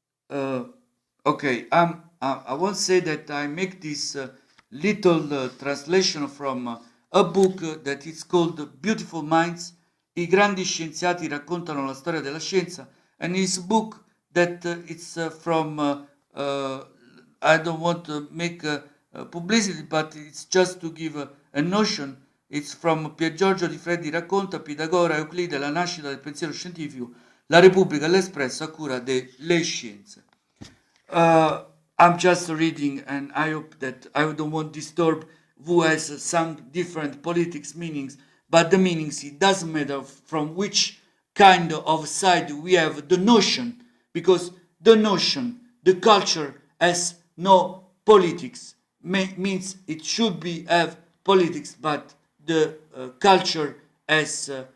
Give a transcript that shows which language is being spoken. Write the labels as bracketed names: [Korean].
[English] Okay, I won't say that I make this little translation from a book that is called Beautiful Minds. [Italian] I grandi scienziati raccontano la storia della scienza, [English] and it's a book that it's from, I don't want to make publicity, but it's just to give a notion. It's from [Italian] Pier Giorgio Di Freddi racconta Pitagora, Euclide, la nascita del pensiero scientifico, la Repubblica, l'Espresso a cura delle scienze. [English] I'm just reading, and I hope that I don't want to disturb who has some different politics meanings, but the meanings, it doesn't matter from which kind of side we have the notion, because the notion, the culture has no politics, means it should be have politics, but the culture has,